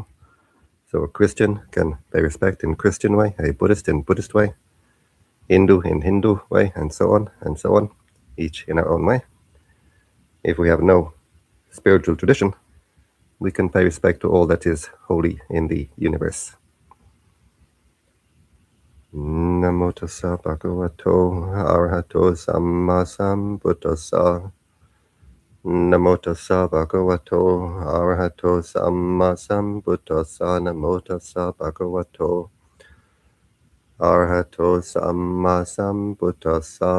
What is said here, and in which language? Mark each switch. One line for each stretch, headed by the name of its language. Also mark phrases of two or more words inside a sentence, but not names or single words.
English: So a Christian can pay respect in Christian way, a Buddhist in Buddhist way, Hindu in Hindu way, and so on, each in our own way. If we have no spiritual tradition, we can pay respect to all that is holy in the universe.
Pali: Namo tassa bhagavato arahato samma sambuddhassa. Namo tassa bhagavato arahato samma sambuddhassa. Namo tassa bhagavato arahato samma sambuddhassa.